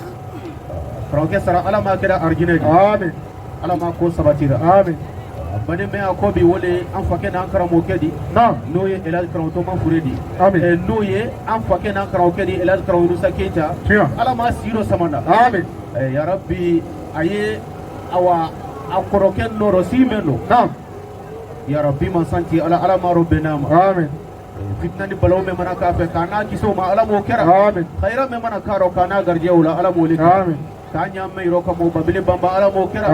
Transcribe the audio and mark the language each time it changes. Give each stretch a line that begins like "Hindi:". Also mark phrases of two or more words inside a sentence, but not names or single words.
Mandingo: karamɔgɔkɛ sara Ala m'a kɛra arijinɛ di amin Ala m'a ko sabatira amin baden bɛ a kɔ bi wele an fakɛ n'an karamɔgɔkɛ di naam n'o ye Elhadji karamɔgɔ Tɔma Fure di amin n'o ye an fakɛ n'an karamɔgɔkɛ di Elhadji karamɔgɔ Yunusa Keyita tiɲɛ Ala m'a siro samana amin
Arabic: يا ربي
Mandingo: a ye awa a kɔrɔkɛ nɔrɔ si mɛn don naam
Arabic: يا ربي
Mandingo: man santi Ala m'a rɔ bɛnna ma amin fitna ni balaw min mana k'a fɛ k'a n'a kisɛw ma Ala m'o kɛra amin khayra min mana k'a rɔ k'a n'a garijɛgɛw la Ala m'o le kɛra amin k'a ɲaamɛ yɔrɔ kama o babili banba Ala m'o kɛra